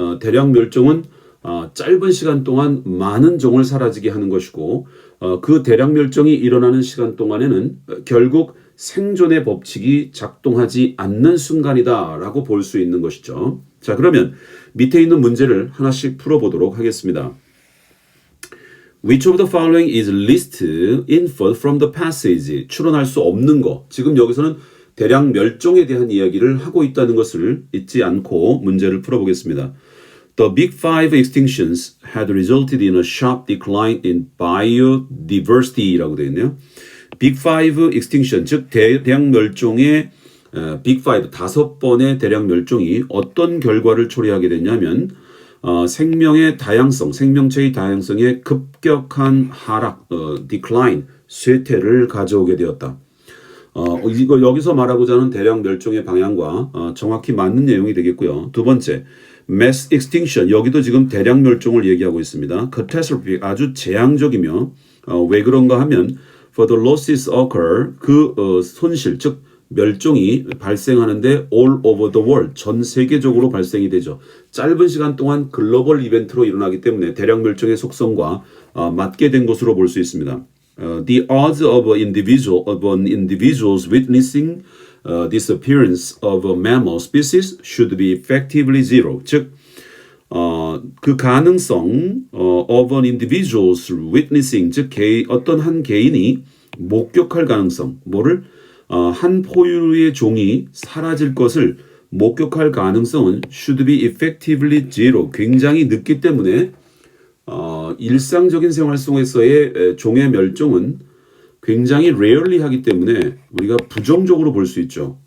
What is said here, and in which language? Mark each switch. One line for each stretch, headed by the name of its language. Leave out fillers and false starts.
Korean: 대량 멸종은 짧은 시간 동안 많은 종을 사라지게 하는 것이고 그 대량 멸종이 일어나는 시간 동안에는 결국 생존의 법칙이 작동하지 않는 순간이다라고 볼 수 있는 것이죠. 자, 그러면 밑에 있는 문제를 하나씩 풀어보도록 하겠습니다.
English: Which of the following is least inferred from the passage?
Korean: 추론할 수 없는 거. 지금 여기서는 대량 멸종에 대한 이야기를 하고 있다는 것을 잊지 않고 문제를 풀어보겠습니다.
English: The Big Five extinctions had resulted in a sharp decline in biodiversity라고
Korean: 되어 있네요. Big Five extinction, 즉 대량 멸종의 Big Five 5번의 대량 멸종이 어떤 결과를 초래하게 됐냐면 생명의 다양성, 생명체의 다양성의 급격한 하락, decline, 쇠퇴를 가져오게 되었다. 이거 여기서 말하고자 하는 대량 멸종의 방향과 정확히 맞는 내용이 되겠고요. 두 번째, mass extinction, 여기도 지금 대량 멸종을 얘기하고 있습니다. catastrophe, 아주 재앙적이며 왜 그런가 하면
English: for the losses occur,
Korean: 그 손실, 즉 멸종이 발생하는데
English: all over the world,
Korean: 전 세계적으로 발생이 되죠. 짧은 시간 동안 글로벌 이벤트로 일어나기 때문에 대량 멸종의 속성과 맞게 된 것으로 볼 수 있습니다.
English: The odds of an individual's witnessing disappearance of a mammal species should be effectively zero.
Korean: 즉, 그 가능성
English: of an individual's witnessing,
Korean: 즉 어떤 한 개인이 목격할 가능성, 뭐를 한 포유류의 종이 사라질 것을 목격할 가능성은
English: should be effectively zero,
Korean: 굉장히 늦기 때문에 일상적인 생활 속에서의 종의 멸종은 굉장히 rarely 하기 때문에 우리가 부정적으로 볼 수 있죠.